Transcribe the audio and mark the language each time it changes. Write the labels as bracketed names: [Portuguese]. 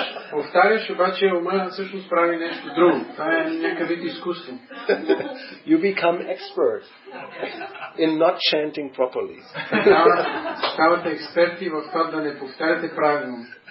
[Bulgarian] Повтаряш, обаче ума всъщност прави нещо друго. Това е някакъв вид изкуство. [English] You become expert in not chanting properly. [Bulgarian] Ставате експерти в това да не повтаряте правилно.